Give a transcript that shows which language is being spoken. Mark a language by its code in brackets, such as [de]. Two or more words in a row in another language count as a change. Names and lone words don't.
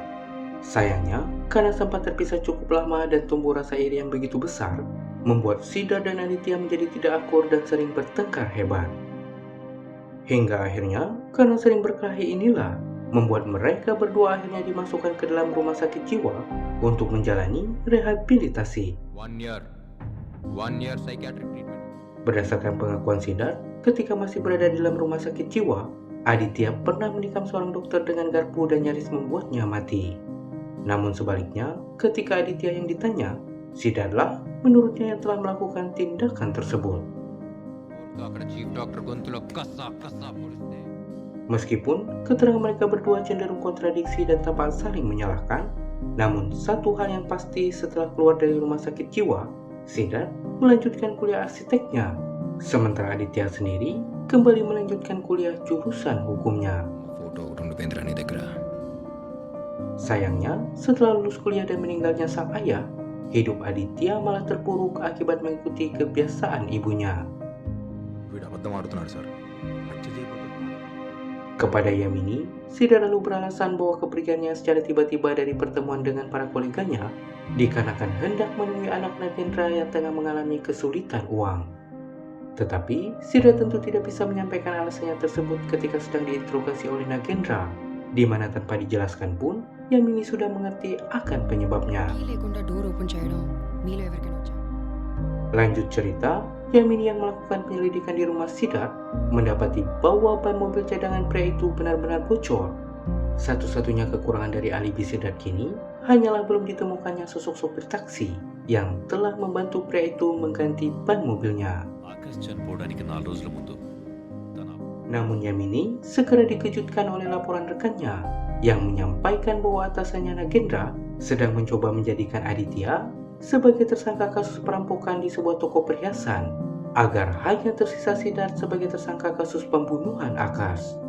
[id] Sayangnya, karena sempat terpisah cukup lama dan tumbuh rasa iri yang begitu besar, membuat Siddharth dan Aditya menjadi tidak akur dan sering bertengkar hebat. Hingga akhirnya, karena sering berkelahi inilah, membuat mereka berdua akhirnya dimasukkan ke dalam rumah sakit jiwa untuk menjalani rehabilitasi. [en] 1 year. 1 year psychiatric treatment. [id] Berdasarkan pengakuan Siddharth, ketika masih berada di dalam rumah sakit jiwa, Aditya pernah menikam seorang dokter dengan garpu dan nyaris membuatnya mati. Namun sebaliknya, ketika Aditya yang ditanya, Siddharthlah menurutnya yang telah melakukan tindakan tersebut. [te] అక్కడ [en] chief doctor [te] గొంతులో కస్సా కస్సా పొడిస్తే [id] Meskipun keterangan mereka berdua cenderung kontradiksi dan tampak saling menyalahkan, namun satu hal yang pasti setelah keluar dari rumah sakit jiwa, Siddharth melanjutkan kuliah arsiteknya, sementara Aditya sendiri kembali melanjutkan kuliah jurusan hukumnya. [te] ఫోటో ఒకటి ఉండిపోయిందిరా నీ దగ్గర. [id] Sayangnya, setelah lulus kuliah dan meninggalnya sang ayah, hidup Aditya malah terpuruk akibat mengikuti kebiasaan ibunya. [te] వీడు అబద్ధం ఆడుతున్నాడు సార్. హత్య చేయబోతున్నాడు. [id] Kepada Yamini, Siddharth lalu beralasan bahwa kepergiannya secara tiba-tiba dari pertemuan dengan para koleganya dikarenakan hendak menemui anak Nagendra yang tengah mengalami kesulitan uang. Tetapi, Siddharth tentu tidak bisa menyampaikan alasannya tersebut ketika sedang diinterogasi oleh Nagendra, di mana tanpa dijelaskan pun, Yamini sudah mengerti akan penyebabnya. [te] కీ లేకుండా [en] door open [te] చేయడం మీలో ఎవరికైనా వచ్చా? [id] Lanjut cerita, Yamini yang melakukan penyelidikan di rumah Siddharth mendapati bahwa ban mobil cadangan pria itu benar-benar bocor. Satu-satunya kekurangan dari alibi Siddharth kini hanyalah belum ditemukannya sosok sopir taksi yang telah membantu pria itu mengganti ban mobilnya. [te] ఆకాష్ చనిపోవడానికి 4 రోజుల ముందు తన [id] Namun Yamini segera dikejutkan oleh laporan rekannya yang menyampaikan bahwa atasannya Nagendra sedang mencoba menjadikan Aditya sebagai tersangka kasus perampokan di sebuah toko perhiasan agar hanya tersisa Siddharth sebagai tersangka kasus pembunuhan Akash.